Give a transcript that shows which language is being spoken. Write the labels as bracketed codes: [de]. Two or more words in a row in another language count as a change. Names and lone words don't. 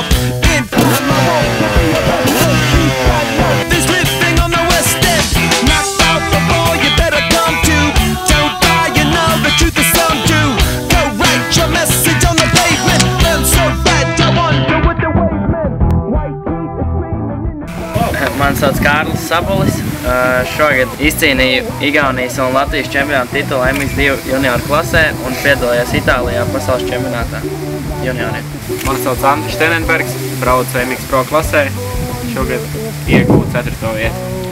[en] In this living on the west end. Knocked out before you better come to. Don't die, you know the truth is some do. Go write your message on the pavement. Burn so bad, I wonder what the wavemen. White teeth are screaming in the [lv] Man sauc Kārlis Sabolis. Šogad izcīnīju Igaunijas un Latvijas čempionāta titulu MX2 junioru klasē un piedalījos Itālijā pasaules čempionātā junioriem. Man sauc Andris Tenenbergs, braucu MX Pro klasē. Šogad iegūtu 4. vietu.